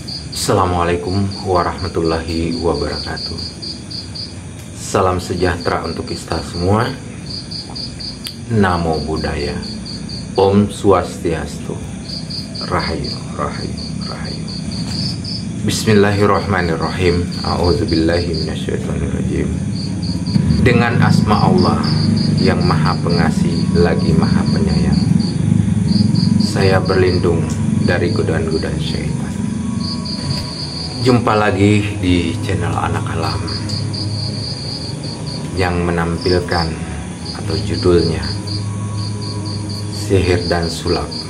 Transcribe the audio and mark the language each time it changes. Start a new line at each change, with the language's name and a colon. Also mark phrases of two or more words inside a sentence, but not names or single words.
Arabic: السلام عليكم ورحمة الله وبركاته.
Indonesian: Salam sejahtera untuk kita semua.
Pali: Namo Buddhaya.
Balinese: Om Swastiastu.
Javanese: Rahayu, rahayu, rahayu.
Arabic: بسم الله الرحمن الرحيم. أعوذ بالله من الشيطان الرجيم.
Indonesian: Dengan asma Allah yang maha pengasih lagi maha penyayang, saya berlindung dari godaan-godaan syaitan. Jumpa lagi di channel Anak Alam yang menampilkan atau judulnya Sihir dan Sulap.